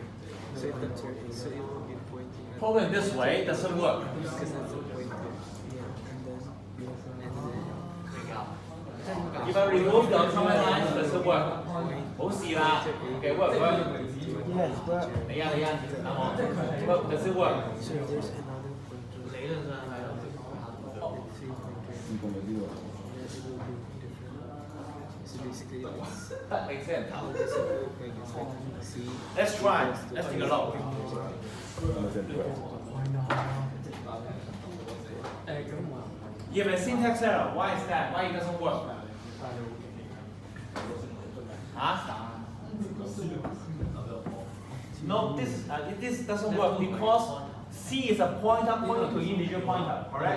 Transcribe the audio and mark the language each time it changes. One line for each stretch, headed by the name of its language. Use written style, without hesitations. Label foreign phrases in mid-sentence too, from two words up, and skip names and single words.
English: So if the so it will be pointing at program this way, doesn't work. because that's the pointer. Yeah, and then If I remove the command line, doesn't work.
Cantonese: 好事啦 ，
English: okay work work。 Yes, but
Cantonese: 嚟啊嚟啊，啱我
English: work does it work？ so there's another pointer.
Cantonese: 理論上係咯。
English: 3 pointer. Yeah, it will be different. So basically, it's
Cantonese: 得你先人頭。
English: this will look like it's like C. Let's try. Let's take a look. You have a syntax error. Why is that? Why it doesn't work? Huh? No, this doesn't work because C is a pointer pointing to integer pointer, correct?